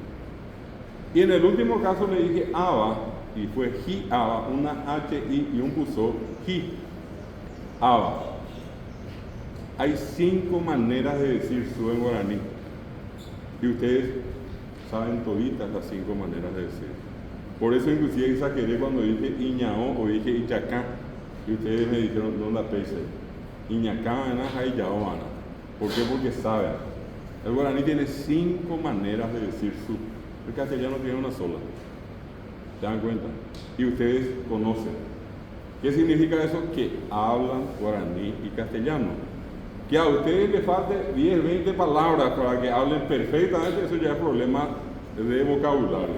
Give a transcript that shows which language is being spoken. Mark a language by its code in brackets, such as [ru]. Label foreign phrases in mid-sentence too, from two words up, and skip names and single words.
[es] Y en el último caso le dije aba, y fue [gn] ji aba, [es] una h i y un puso ji aba. Hay 5 maneras de decir su en guaraní. Y ustedes saben toditas las 5 maneras de decir. Por eso inclusive exageré cuando dije iñao o dije ichacá. Y ustedes me dijeron, no la pese. [gn] Iñacá, ana, iñao, ana. [es] ¿Por qué? Porque saben. El guaraní tiene 5 maneras de decir su. El castellano tiene una sola. ¿Se dan cuenta? Y ustedes conocen. ¿Qué significa eso? Que hablan guaraní y castellano. Que a ustedes les falte 10, 20 palabras para que hablen perfectamente, eso ya es problema de vocabulario.